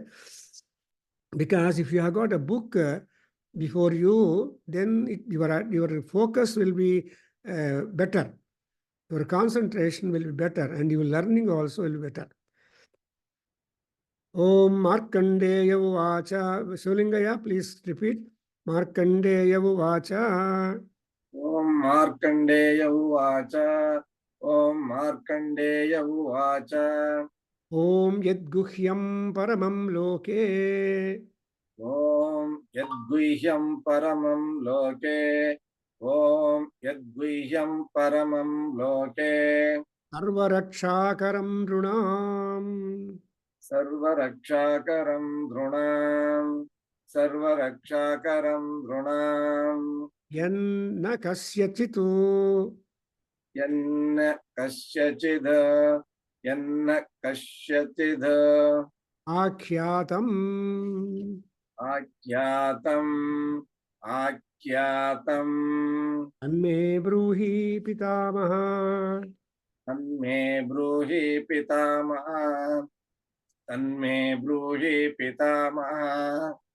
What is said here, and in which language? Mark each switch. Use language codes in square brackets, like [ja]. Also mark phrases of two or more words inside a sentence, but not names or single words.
[en] Because if you have got a book before you, then your focus will be better. Your concentration will be better, and your learning also will be better. [sa] ॐ मार्कण्डेय उवाच. Shivlingaya, [en] please repeat. [sa] मार्कण्डेय उवाच. ॐ मार्कण्डेय उवाच. ॐ मार्कण्डेय उवाच. ॐ यद्गुह्यं परमं लोके. ॐ यद्गुह्यं परमं लोके. ॐ यद्गुह्यं परमं लोके. सर्वरक्षाकरं द्रुणम्. सर्वरक्षाकरं द्रुणम्. सर्वरक्षाकरं द्रुणम्. यन्न कस्यचितु. यन्न कस्यचिध. यन्न कस्यचिध. Akhyatam. अक्यतम्। अक्यतम्. तन्मे ब्रूहि पितामह. तन्मे ब्रूहि पितामह. तन्मे ब्रूहि पितामह.